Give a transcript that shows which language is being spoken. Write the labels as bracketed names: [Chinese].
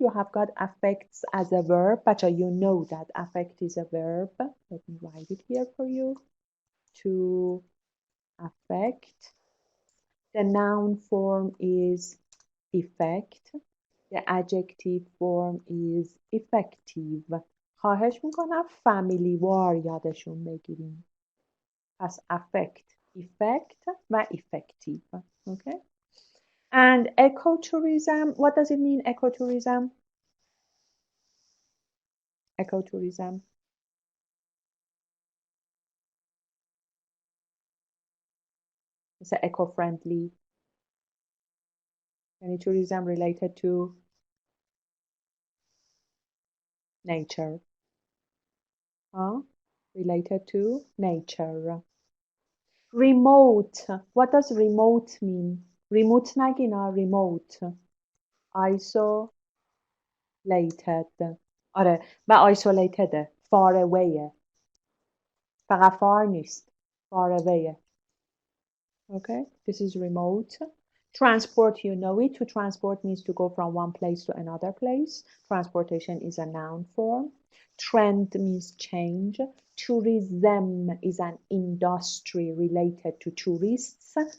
[English] You have got affects as a verb. But you know that affect is a verb. Let me write it here for you. To affect. The noun form is effect. The adjective form is effective. [Persian] خواهش میکنم فامیلیوار یادشون بگیریم. [English] پس affect, effect و effective. Okay? And ecotourism, what does it mean, ecotourism? Ecotourism. [Persian] مثل eco-friendly. [English] یعنی tourism related to nature. Related to nature. Remote. What does remote mean? Remote نگینا. Remote. Isolated. [Persian] آره و isolated. [English] Far away. [Persian] فقط far نیست. [English] Far away. Okay, this is remote. Transport, you know it. To transport means to go from one place to another place. Transportation is a noun form. Trend means change. Tourism is an industry related to tourists.